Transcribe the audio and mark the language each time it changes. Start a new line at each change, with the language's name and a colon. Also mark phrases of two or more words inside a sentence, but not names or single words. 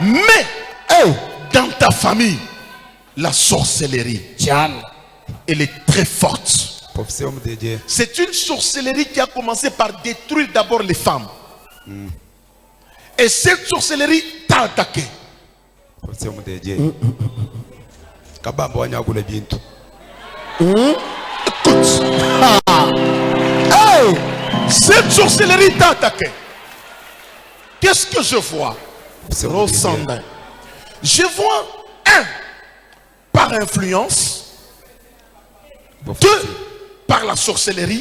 French: Mais, dans ta famille, la sorcellerie, elle est très forte. Prophétie homme de Dieu. C'est une sorcellerie qui a commencé par détruire d'abord les femmes. Et cette sorcellerie t'a attaqué. Prophétie homme de Dieu.
Luba-Lulua: Kabamba wanyagula bintu.
French: Écoute. Cette sorcellerie t'a attaqué. Qu'est-ce que je vois? Prophétie homme de Dieu. Rosanda. Je vois un, par influence. Deux, par la sorcellerie.